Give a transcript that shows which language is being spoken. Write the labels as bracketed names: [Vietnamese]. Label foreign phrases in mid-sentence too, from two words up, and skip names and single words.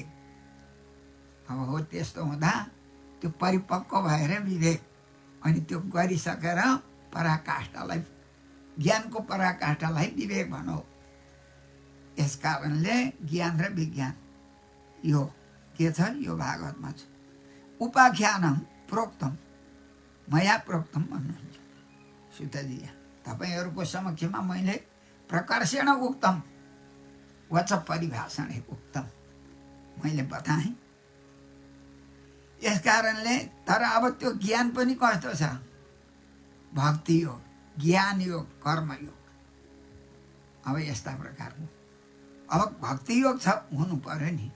[Nepali] अब हो त्यस्तो हुँदा त्यो परिपक्व भएर विवेक, अनि त्यो गरिसकेर पराकाष्ठालाई, ज्ञानको पराकाष्ठालाई विवेक भनौँ। यस कारणले ज्ञान र विज्ञान यो के छ, यो भागवतमा छ। [Sanskrit] उपाख्यानम प्रोक्तम मया प्रोक्तम [Nepali] भन्नुहुन्छ सुतजी। तपाईँहरूको समक्षमा मैले [Sanskrit] प्रकर्षण उक्तम वच परिभाषण उक्तम [Nepali] मैले बताएँ। यस कारणले तर अब त्यो ज्ञान पनि कस्तो छ, भक्ति योग, ज्ञान योग, कर्मयोग। अब यस्ता प्रकारको अब भक्ति योग छ हुनु पर्यो नि।